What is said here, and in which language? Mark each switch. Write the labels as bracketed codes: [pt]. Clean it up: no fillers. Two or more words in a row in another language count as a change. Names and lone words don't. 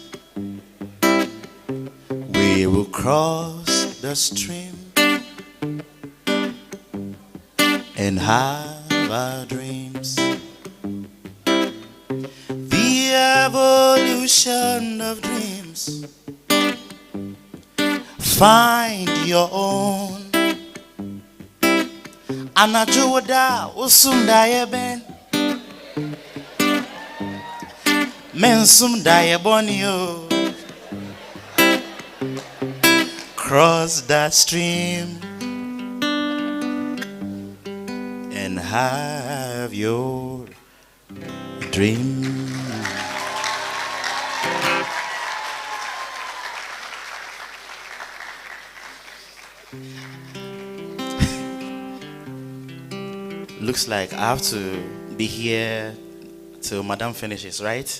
[en] We will cross the stream and have our dreams. The evolution of dreams. Find your own. Anajuwada usunda yeben. Mensum diabonio. Cross that stream and have your dream. Looks like I have to be here till Madam finishes, right?